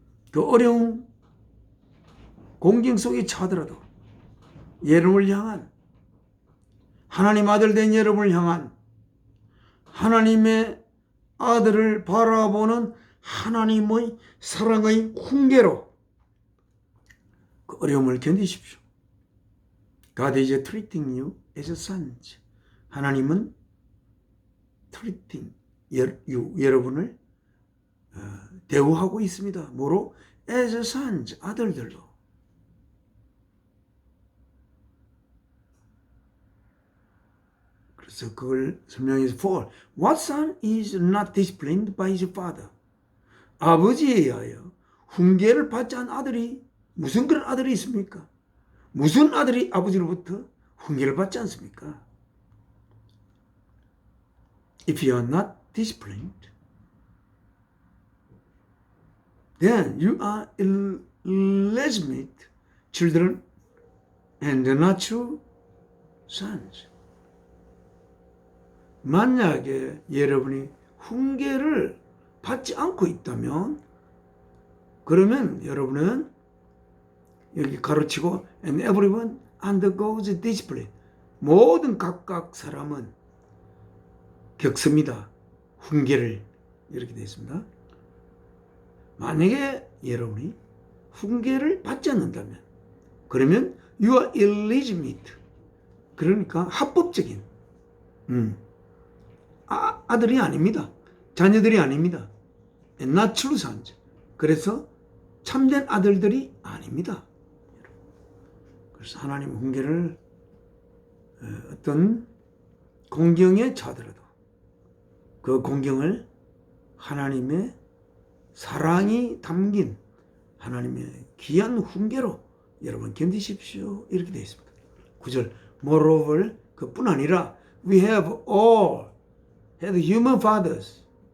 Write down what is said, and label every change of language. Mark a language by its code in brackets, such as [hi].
[ko] 그 어려움 공경 속에 처하더라도 여러분을 향한 하나님 아들 된 여러분을 향한 하나님의 아들을 바라보는 하나님의 사랑의 훈계로 그 어려움을 견디십시오. [en] God is treating you as a son. [ko] 하나님은 [en] treating [ko] 여러분을 대우하고 있습니다. 뭐로? [en] as a son, [ko] 아들들로. 그래서 그걸 설명해서 [en] for what son is not disciplined by his father. [ko] 아버지에 의하여 훈계를 받지 않은 아들이 무슨 그런 아들이 있습니까? 무슨 아들이 아버지로부터 훈계를 받지 않습니까? [en] If you are not disciplined, then you are illegitimate children and not true sons. [ko] 만약에 여러분이 훈계를 받지 않고 있다면 그러면 여러분은 여기 가로치고 [en] and everyone undergoes discipline. [ko] 모든 각각 사람은 겪습니다. 훈계를 이렇게 되어 있습니다. 만약에 여러분이 훈계를 받지 않는다면 그러면 [en] you are illegitimate. [ko] 그러니까 합법적인 아들이 아닙니다. 자녀들이 아닙니다. [en] And not true sons. [ko] 그래서 참된 아들들이 아닙니다. 그래서 하나님 훈계를 어떤 공경에 처하더라도 그 공경을 하나님의 사랑이 담긴 하나님의 귀한 훈계로 여러분 견디십시오. 이렇게 되어 있습니다. [en] 9절 Moreover [ko] 그뿐 아니라 [en] we have all had human fathers.